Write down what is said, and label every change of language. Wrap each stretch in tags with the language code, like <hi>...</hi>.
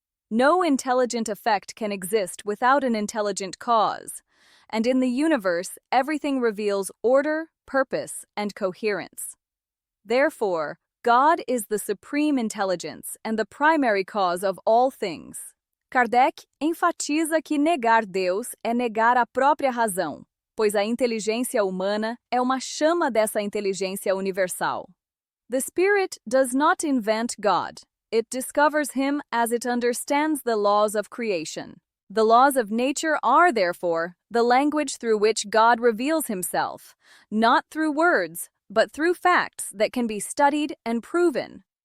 <en>No intelligent effect can exist without an intelligent cause, and in the universe, everything reveals order, purpose, and coherence. Therefore, God is the supreme intelligence and the primary cause of all things.</en> <pt>Kardec enfatiza que negar Deus é negar a própria razão, pois a inteligência humana é uma chama dessa inteligência universal.</pt> <en>The Spirit does not invent God. It discovers him as it understands the laws of creation. The laws of nature are, therefore, the language through which God reveals himself, not through words, but through facts that can be studied and proven.</en>